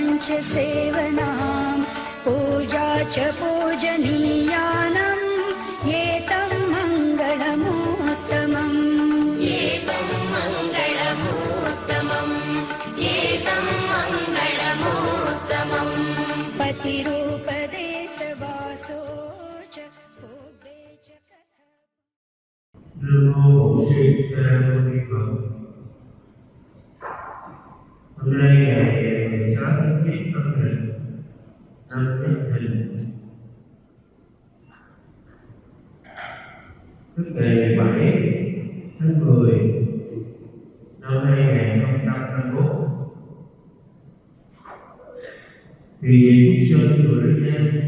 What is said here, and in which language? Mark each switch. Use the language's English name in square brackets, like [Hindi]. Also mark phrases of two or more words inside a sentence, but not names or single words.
[Pali] च सेवनां पूजा च पूजनीयानां एतं मङ्गलमोत्तमम् एतं मङ्गलमोत्तमम् एतं मङ्गलमोत्तमम् पतिरूपदेशवासो च भोगे च कथा [Vietnamese] Nam mô Bổn Sư Thích Ca Mâu Ni Phật. Hôm nay ngày 16 tháng 9 âm lịch năm Giáp Thìn, tức ngày 17 tháng 10 năm 2021, thì Viện Phúc Sơn chùa Lễ Giang